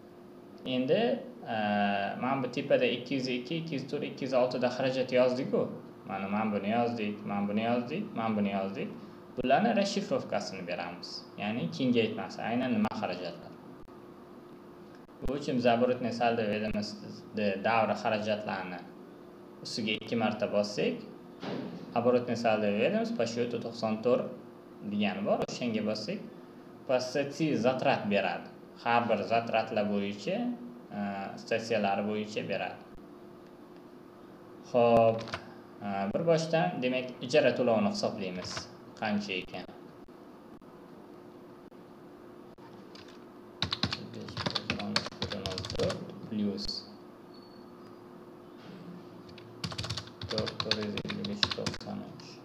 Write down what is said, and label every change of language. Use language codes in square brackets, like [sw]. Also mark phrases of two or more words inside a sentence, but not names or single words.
[uz] Endi mana bu tepada 202, 204, 206 da xarajat yozdik-ku. Mana buni yozdik, mana buni yozdik, mana buni yozdik. Bularni rashifrovkasini beramiz. Ya'ni kengaytmasi, aynan nima xarajatlar. Bu uchun biz [ru] оборотный saldo ведомостьda [uz] davri xarajatlarni ustiga 2 marta bossak, [ru] оборотный saldo ведомость по счету 94 degani bor. [uz] O'shanga bossak, statsiya zatrat beradi. Har bir zatratlar bo'yicha, statsiyalari bo'yicha beradi. Xo'p, bir boshdan demak ijara to'lovini hisoblaymiz. Qancha ekan? 5++ 453.